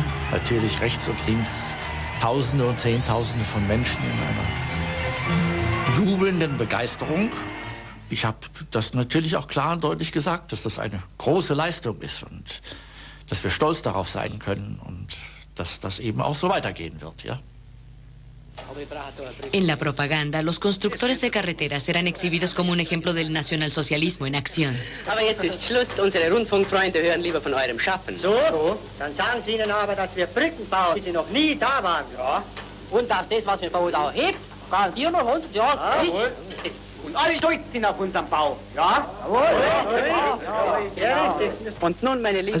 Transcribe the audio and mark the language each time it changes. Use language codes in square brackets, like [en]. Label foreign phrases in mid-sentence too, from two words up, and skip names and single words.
[de] Natürlich rechts und links Tausende und Zehntausende von Menschen in einer jubelnden Begeisterung. Ich habe das natürlich auch klar und deutlich gesagt, dass das eine große Leistung ist und dass wir stolz darauf sein können und dass das eben auch so weitergehen wird, ja. [es] En la propaganda, los constructores de carreteras eran exhibidos como un ejemplo del nacionalsocialismo en acción. [de] Aber jetzt ist Schluss. Unsere Rundfunkfreunde hören lieber von eurem Schaffen. So? Dann sagen Sie ihnen aber, dass wir Brücken bauen, wie sie noch nie da waren. Ja. Und dass das, was wir bauen, auch hebt. Garantieren noch 100 Jahre. Jawohl. Und alle stolz sind auf unseren Bau. Ja? Jawohl. Und nun, meine Lieben...